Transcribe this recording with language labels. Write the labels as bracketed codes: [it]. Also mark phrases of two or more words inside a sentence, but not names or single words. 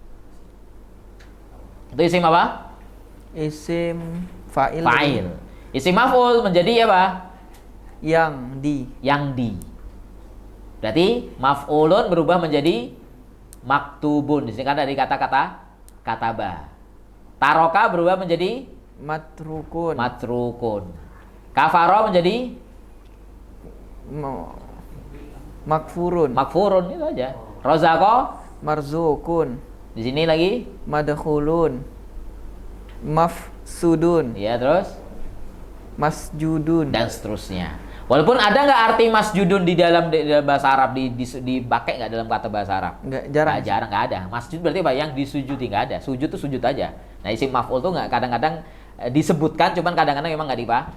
[id] Itu isim apa? [ar] اسم فاعل. [id] Fa'il. [ar] اسم مفعول [id] menjadi apa? Yang di. Berarti maf'ulun berubah menjadi maktubun. Di sini kan dari kata-kata kataba. Taroka berubah menjadi Matrukun. matrukun. Kafaro menjadi Makfurun. makfurun, itu aja. Rozako Marzukun. di sini lagi [ar] مدخول. مفسود. [id] ya, terus Masjudun. dan seterusnya. Walaupun ada nggak arti masjudun di dalam bahasa Arab dipakai nggak dalam kata bahasa Arab? Nggak, jarang. Jarang, nggak ada. Masjud berarti apa? Yang disujudi, nggak ada. Sujud tuh sujud aja. Nah, [ar] اسم مفعول [id] tuh nggak kadang-kadang disebutkan, cuman kadang-kadang memang nggak dipakai.